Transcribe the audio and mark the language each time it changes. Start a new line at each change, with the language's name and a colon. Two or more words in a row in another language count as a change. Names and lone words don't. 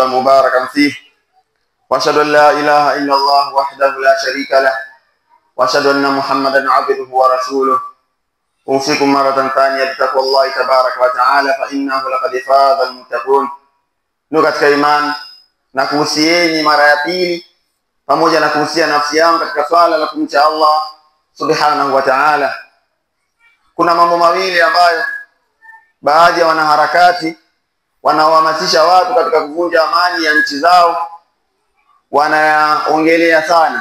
Arabic: مباركا فيه، واشهد ان لا اله الا الله وحده لا شريك له، واشهد ان محمدا عبده ورسوله. اوصيكم مره ثانيه بتقوى الله تبارك وتعالى فانه لقد فاز المتقون.
Swahili: Ndugu katika imani, na kuhusieni mara ya pili pamoja na kuhusia nafsi yangu katika swala la kumcha Allah
Arabic: سبحانه وتعالى.
Swahili: Kuna mambo mawili ambayo baadhi ya wanaharakati wanaohamasisha watu katika kuvunja amani ya nchi zao wanaongelea sana.